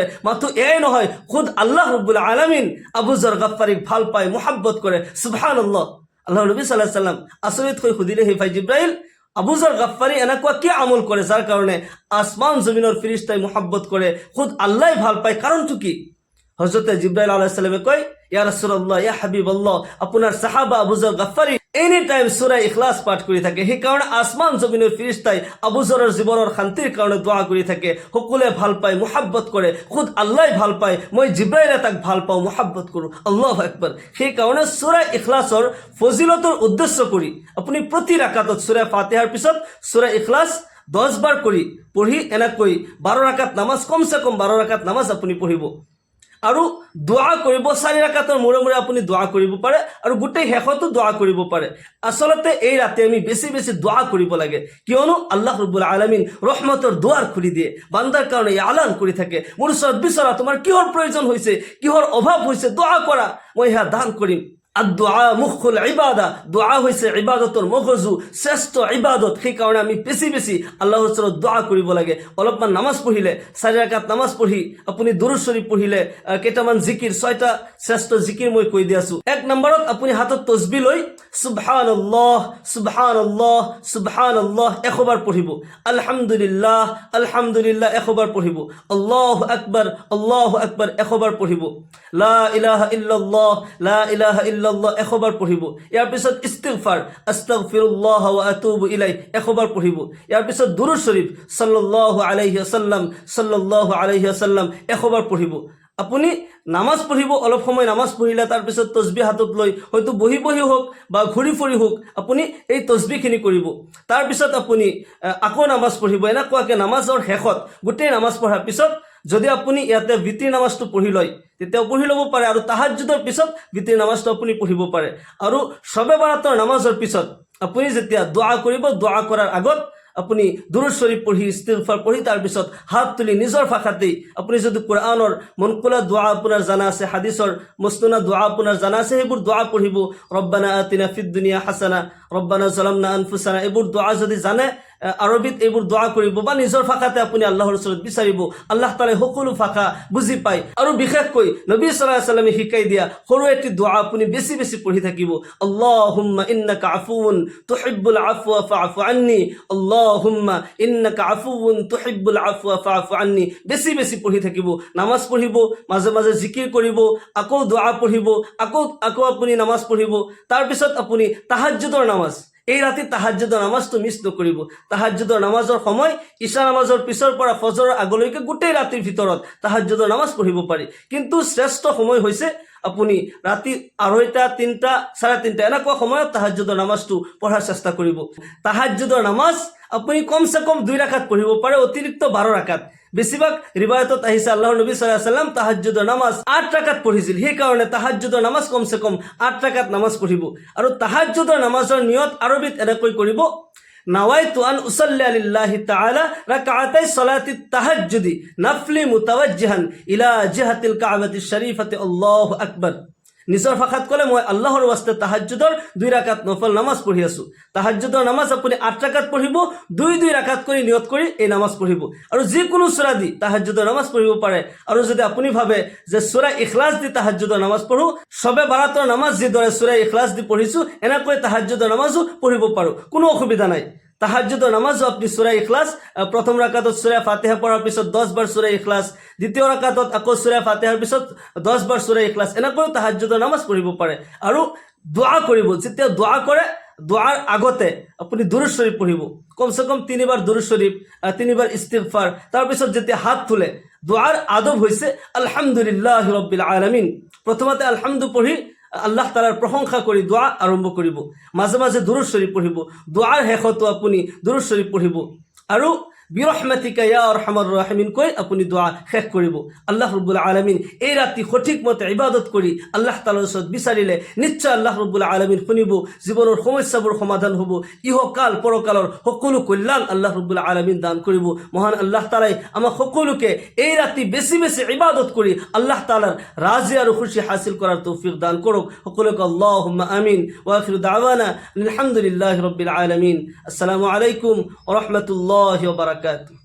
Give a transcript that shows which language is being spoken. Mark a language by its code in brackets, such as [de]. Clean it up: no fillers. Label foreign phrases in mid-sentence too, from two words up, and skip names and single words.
[as] মাথো এয়াই নহয়, খুদ আল্লাহ রাব্বুল আলামিন আবু যর গফফাৰীক ভাল পায়, মহব্বত কৰে। সুবহানাল্লাহ। আল্লাহৰ নবী [ar] صلى الله عليه وسلم [as] আচৰিত হৈ সুধিলে, হে ভাই জিব্রাইল, আবু যর গফফাৰী এনেকুৱা কি আমল কৰে যাৰ কাৰণে আসমান জমিনৰ ফেৰেশতাই মহব্বত কৰে, খুদ আল্লাহ ভাল পায়, কাৰণটো কি? হযরত জিব্রাইল [ar] عليه السلام [as] কয়, [ar] يا رسول الله، يا حبيب الله, [as] আপোনাৰ সাহাবা আবু যর গফফাৰী [en] any time [as] সূরা ইখলাস পাঠ কৰি থাকে। সেই কাৰণে আসমান জমিনৰ ফেৰেশতাই আবু যৰৰ জীৱনৰ শান্তিৰ কাৰণে দোয়া কৰি থাকে, সকলোৱে ভাল পায়, মহব্বত কৰে, খুদ আল্লাহ ভাল পায়, মই জিব্রাইলে তাক ভাল পাওঁ, মহব্বত কৰোঁ। [ar] الله أكبر. [as] সেই কাৰণে সূরা ইখলাসৰ ফজিলতৰ উদ্দেশ্য কৰি আপুনি প্ৰতি রাকাতত সূরা ফাতিহাৰ পিছত সূরা ইখলাস 10 বাৰ কৰি পঢ়ি এনেকৈ 12 রাকাত নামাজ, কমসে কম 12 রাকাত নামাজ আপুনি পঢ়িব আৰু দোয়া কৰিব। 4 রাকাতৰ মূৰে মূৰে আপুনি দোয়া কৰিব পাৰে আৰু গোটেই শেষতো দোয়া কৰিব পাৰে। আসলতে এই ৰাতে আমি বেছি বেছি দোয়া কৰিব লাগে, কিয়নো আল্লাহ রাব্বুল আলামিন রহমতৰ দুৱাৰ খুলি দিয়ে, বান্দাৰ কাৰণে এলান কৰি থাকে, মোৰ ওচৰত বিচৰা, তোমাৰ কিহৰ প্ৰয়োজন হৈছে, কিহৰ অভাৱ হৈছে, দোয়া কৰা, মই হা দান কৰিম। [ar] الدعاء مخ العبادة, [as] দোয়া হৈছে ইবাদতৰ মগজু, শ্ৰেষ্ঠ ইবাদত। সেই কাৰণে আমি বেছি বেছি আল্লাহৰ ওচৰত দোয়া কৰিব লাগে। অলপমান নামাজ পঢ়িলে, 4 রাকাত নামাজ পঢ়ি আপুনি দুৰুদ শৰীফ পঢ়িলে, কেইটামান জিকিৰ, 6টা শ্ৰেষ্ঠ জিকিৰ মই কৈ দি আছো। 1 নম্বৰত আপুনি হাতত তসবিহ লৈ [ar] سبحان الله سبحان الله سبحان الله [as] 100 বাৰ পঢ়িব, [ar] الحمد لله الحمد لله [as] 100 বাৰ পঢ়িব, [ar] الله أكبر [as] 100 বাৰ পঢ়িব, [ar] لا إله إلا الله لا إله إلا الله [as] 100 বাৰ পঢ়িব। ইয়াৰ পিছত ইস্তিগফাৰ, [ar] أستغفر الله وأتوب إليه [as] 100 বাৰ পঢ়িব। ইয়াৰ পিছত দুৰুদ শৰীফ [ar] صلى الله عليه وسلم [as] 100 বাৰ পঢ়িব। আপুনি নামাজ পঢ়িব, অলপ সময় নামাজ পঢ়িলে তাৰপিছত তসবিহ হাতত লৈ হয়তো বহি বহি হোক বা ঘূৰি ফুৰি হোক আপুনি এই তসবিহখিনি কৰিব। তাৰপিছত আপুনি আকৌ নামাজ পঢ়িব। এনেকুৱাকৈ নামাজৰ শেষত, গোটেই নামাজ পঢ়াৰ পিছত যদি আপুনি ইয়াতে বিতিৰ নামাজটো পঢ়ি লয় তেতিয়াও পঢ়ি ল'ব পাৰে, আৰু তাহাজ্জুদৰ পিছত বিতিৰ নামাজটো আপুনি পঢ়িব পাৰে। আৰু শবে বাৰাতৰ নামাজৰ পিছত আপুনি যেতিয়া দোয়া কৰিব, দোয়া কৰাৰ আগত আপুনি দুৰুদ শৰীফ পঢ়ি, ইস্তিগফাৰ পঢ়ি, তাৰপিছত হাত তুলি নিজৰ ভাষাতেই আপুনি যদি কোরআনৰ মনকুলা দোয়া আপোনাৰ জানা আছে, হাদিছৰ মসনুনা দোয়া আপোনাৰ জানা আছে, সেইবোৰ দোয়া পঢ়িব। [ar] ربنا آتنا في الدنيا حسنة، ربنا ظلمنا أنفسنا, [as] এইবোৰ দোয়া যদি জানে আৰবিত এইবোৰ দোৱা কৰিব বা নিজৰ ভাষাতে আপুনি আল্লাহৰ ওচৰত বিচাৰিব। আল্লাহ তাআলাই সকলো ভাষা বুজি পায়। আৰু বিশেষকৈ নবী [ar] صلى الله عليه وسلم [as] শিকাই দিয়া সৰু এটি দোৱা আপুনি বেছি বেছি পঢ়ি থাকিব। [ar] اللهم إنك عفو تحب العفو فاعف عني، اللهم إنك عفو تحب العفو فاعف عني. [as] বেছি বেছি পঢ়ি থাকিব। নামাজ পঢ়িব, মাজে মাজে জিকিৰ কৰিব, আকৌ দোৱা পঢ়িব, আকৌ আপুনি নামাজ পঢ়িব। তাৰপিছত আপুনি তাহাজ্জুদৰ নামাজ, এই ৰাতি তাহাজ্জুদৰ নামাজটো মিছ নকৰিব। তাহাজ্জুদৰ নামাজৰ সময় ঈশা নামাজৰ পিছৰ পৰা ফজৰৰ আগলৈকে গোটেই ৰাতিৰ ভিতৰত তাহাজ্জুদৰ নামাজ পঢ়িব পাৰি। কিন্তু শ্ৰেষ্ঠ সময় হৈছে আপুনি ৰাতি 2:30, 3টা, 3:30 এনেকুৱা সময়ত তাহাজ্জুদৰ নামাজটো পঢ়াৰ চেষ্টা কৰিব। তাহাজ্জুদৰ নামাজ আপুনি কমচে কম 2 ৰাকাত পঢ়িব পাৰে, অতিৰিক্ত 12 ৰাকাত। বেছিভাগ ৰিবায়তত আহিছে আল্লাহৰ নবী [ar] صلى الله عليه وسلم [as] তাহাজ্জুদৰ নামাজ 8 ৰাকাত পঢ়িছিল। সেইকাৰণে তাহাজ্জুদৰ নামাজ কমচে কম 8 ৰাকাত নামাজ পঢ়িব। আৰু তাহাজ্জুদৰ নামাজৰ নিয়ত আৰবিত এনেকৈ কৰিব: [ar] نويت أن أصلي لله تعالى ركعتي صلاة التهجد نفلا متوجها إلى جهة الكعبة الشريفة الله أكبر. [as] নিজৰ ভাষাত ক'লে মই আল্লাহৰ ওয়াস্তে তাহাজ্জুদৰ 2 ৰাকাত নফল নামাজ পঢ়ি আছো। তাহাজ্জুদৰ নামাজ আপুনি 8 ৰাকাত পঢ়িব, 2 ৰাকাত কৰি নিয়ত কৰি এই নামাজ পঢ়িব। আৰু যিকোনো সূৰা দি তাহাজ্জুদৰ নামাজ পঢ়িব পাৰে। আৰু যদি আপুনি ভাবে যে সূৰা ইখলাছ দি তাহাজ্জুদৰ নামাজ পঢ়ো, সবে বাৰাতৰ নামাজ যিদৰে সূৰা ইখলাছ দি পঢ়িছো এনেকৈ তাহাজ্জুদৰ নামাজো পঢ়িব পাৰো, কোনো অসুবিধা নাই। তাহাজ্জুদৰ নামাজও আপনি সূরা ইখলাস, প্রথম রাকাতত সূরা ফাতিহা পড়ার পিছত 10 বার সূরা ইখলাস, দ্বিতীয় রাকাতত আকৌ সূরা ফাতিহাৰ পিছত 10 বার সূরা ইখলাস, এনেকৈ তাহাজ্জুদৰ নামাজ পঢ়িব পাৰে। আৰু দোয়া কৰিব, যেতিয়া দোয়া কৰে দোয়ার আগতে আপনি দুরূদ শরীফ পঢ়িব, কমসে কম 3 বার দুরূদ শরীফ, 3 বার ইস্তিগফার। তাৰপিছত যেতিয়া হাত তুলে দোয়ার আদব হৈছে [ar] الحمد لله رب العالمين. [as] প্রথমতে আলহামদু পঢ়ি আল্লাহ তাআলাৰ প্ৰশংসা কৰি দোয়া আৰম্ভ কৰিব। মাজে মাজে দুরূদ শরীফ পঢ়িব, দোয়াৰ শেষতো আপুনি দুরূদ শরীফ পঢ়িব। আৰু [ar] برحمتك يا أرحم الراحمين [as] কৈ আপুনি দোয়া শেষ কৰিব। আল্লাহ ৰাব্বুল আলামিন এই ৰাতি সঠিক মতে ইবাদত কৰি আল্লাহ তাআলাৰ ওচৰত বিচাৰিলে নিশ্চয় আল্লাহ ৰাব্বুল আলামিন শুনিব, জীৱনৰ সমস্যাবোৰ সমাধান হ'ব, ইহকাল পৰকালৰ সকলো কল্যাণ আল্লাহ ৰাব্বুল আলামিন দান কৰিব। মহান আল্লাহ তাআলাই আমাক সকলোকে এই ৰাতি বেছি বেছি ইবাদত কৰি আল্লাহ তাআলাৰ ৰাজি আৰু খুশি হাসিল কৰাৰ তৌফিক দান কৰক। [ar] সকলোকে اللهم آمين. وآخر دعوانا الحمد لله رب العالمين. السلام عليكم ورحمة الله وبركاته.